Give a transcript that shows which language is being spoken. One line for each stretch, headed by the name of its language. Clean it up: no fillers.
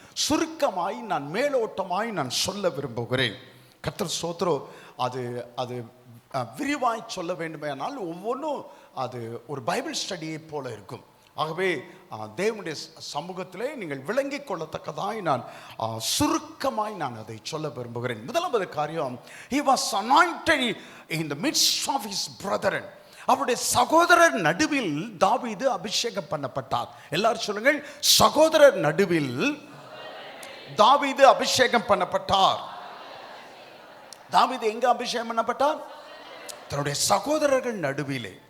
Tamil: சுருக்கமாய் நான் மேலோட்டமாய் நான் சொல்ல விரும்புகிறேன். கர்த்தர் ஸ்தோத்திரம். அது அது விரிவாய் சொல்ல வேண்டுமேனால் ஒவ்வொன்றும் அது ஒரு பைபிள் ஸ்டடியை போல இருக்கும். ஆகவே தேவனுடைய சமூகத்திலே நீங்கள் விளங்கிக் கொள்ளத்தக்கதாய் நான் சுருக்கமாய் நான் அதை சொல்ல விரும்புகிறேன். முதலாவது காரியம்,
English: he was anointed in the midst of his brethren.
Tamil: அவருடைய சகோதரர் நடுவில் தாவீது அபிஷேகம் பண்ணப்பட்டார். எல்லாரும் சொல்லுங்கள், சகோதரர் நடுவில் தாவீது அபிஷேகம் பண்ணப்பட்டார். தாவீது எங்க அபிஷேகம் பண்ணப்பட்டார்? தன்னுடைய சகோதரர்கள் நடுவிலே.